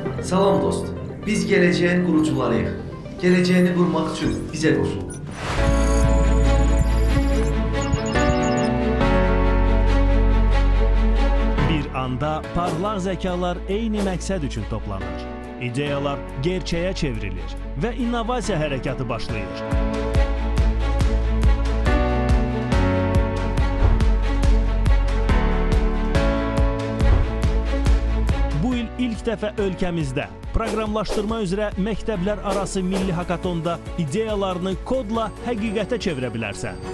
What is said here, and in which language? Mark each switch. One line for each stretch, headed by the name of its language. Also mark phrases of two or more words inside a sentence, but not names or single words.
Azerbaijani: Salam dost.
Turkish: Biz geleceğin kurucularıyıq. Geleceğini kurmak için bize koşul.
Azerbaijani: Bir anda parlaq zəkalar eyni məqsəd üçün toplanır. İdeyalar gerçəyə çevrilir və innovasiya hərəkatı başlayır. Bu il ilk dəfə ölkəmizdə proqramlaşdırma üzrə məktəblər arası milli hakatonda ideyalarını kodla həqiqətə çevirə bilərsən.